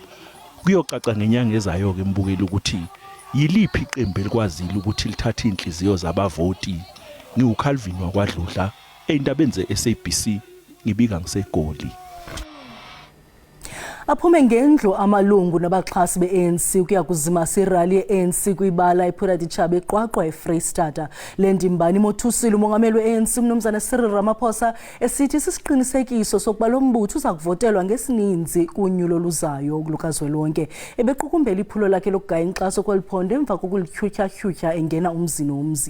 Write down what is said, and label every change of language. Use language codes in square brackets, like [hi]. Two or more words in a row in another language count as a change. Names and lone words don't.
[zu] Kuyocaca ngenyanga ezayo ke mbukela ukuthi yiliphi iqembu elikwazile ukuthi lithathe inhliziyo zabavoti. NgiuCalvin wakwaDludla eindabeni zeSABC ngibika ngiseGoli. [xh] Aphume ngendlu amalungu nabaxhasi be-ANC ukuya kuzimasa irali ye-ANC kwibala ePhuraditshaba eQwaqwa eFreystata. Le ndimbani mothusile umongameli we-ANC uMnumzana Cyril Ramaphosa esithi sisiqinisekiso sokuba lo mbutho uza kuvotelwa ngesininzi kunyulo oluzayo lukazwelonke. Ebequkumbela iphulo lakhe lokugaya inkxaso kweli phondo emva kokulityhutyha engena umzi nomzi.